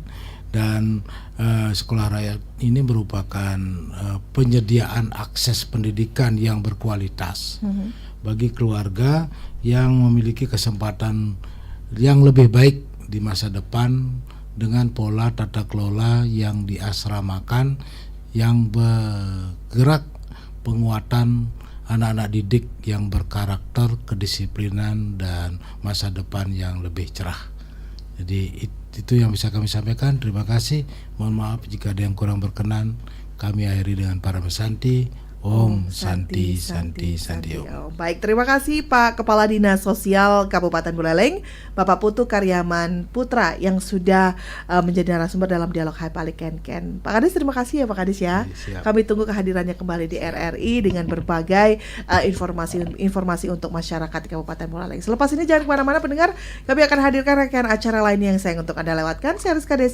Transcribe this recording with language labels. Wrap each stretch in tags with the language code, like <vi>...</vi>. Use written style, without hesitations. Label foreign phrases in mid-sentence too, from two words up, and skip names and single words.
<id>Dan sekolah rakyat ini merupakan penyediaan akses pendidikan yang berkualitas bagi keluarga yang memiliki kesempatan yang lebih baik di masa depan dengan pola tata kelola yang diasramakan, yang bergerak penguatan anak-anak didik yang berkarakter, kedisiplinan dan masa depan yang lebih cerah. Jadi Itu yang bisa kami sampaikan. Terima kasih. Mohon maaf jika ada yang kurang berkenan. Kami akhiri dengan Parama Santi.</id> <sa>Om Santi Santi Santi Om.</sa> <id>Baik, terima kasih Pak Kepala Dinas Sosial Kabupaten Buleleng, Bapak Putu Karyaman Putra yang sudah menjadi narasumber dalam dialog Hai Balik Ken-Ken. Pak Kadis, terima kasih ya Pak Kadis ya. Kami tunggu kehadirannya kembali di RRI dengan berbagai informasi untuk masyarakat di Kabupaten Buleleng. Selepas ini jangan kemana-mana pendengar, kami akan hadirkan rangkaian acara lain yang sayang untuk Anda lewatkan.</id>